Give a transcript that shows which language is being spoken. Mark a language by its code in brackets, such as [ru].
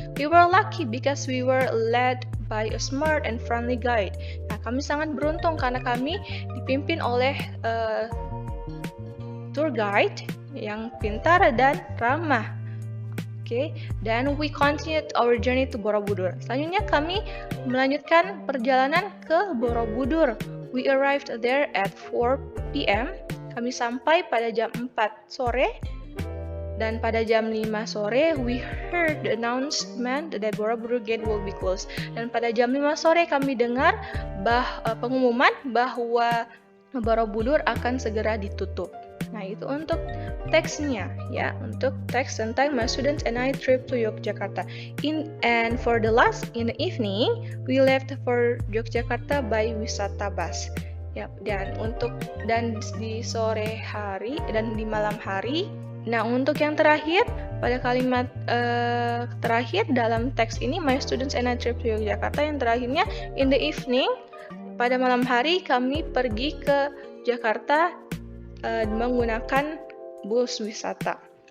[en] We were lucky because we were led by a smart and friendly guide. [id] Nah, kami sangat beruntung karena kami dipimpin oleh tour guide yang pintar dan ramah. [en] Dan we continued our journey to Borobudur. [id] Selanjutnya kami melanjutkan perjalanan ke Borobudur. [en] We arrived there at 4 p.m. [id] Kami sampai pada jam 4 sore. Dan pada jam 5 sore, [en] we heard the announcement that Borobudur Gate will be closed. [id] Dan pada jam 5 sore kami dengar pengumuman bahwa Borobudur akan segera ditutup. Nah, itu untuk teksnya ya, untuk teks tentang My Students and I Trip to Yogyakarta. [en] And for the last in the evening, we left for Yogyakarta by Wisata Bus. [id] Ya, dan di sore hari dan di malam hari. Nah, untuk yang terakhir, pada kalimat terakhir dalam teks ini, My Students and I Trip to Yogyakarta, yang terakhirnya, [en] in the evening, [id] pada malam hari kami pergi ke Jakarta menggunakan bus wisata.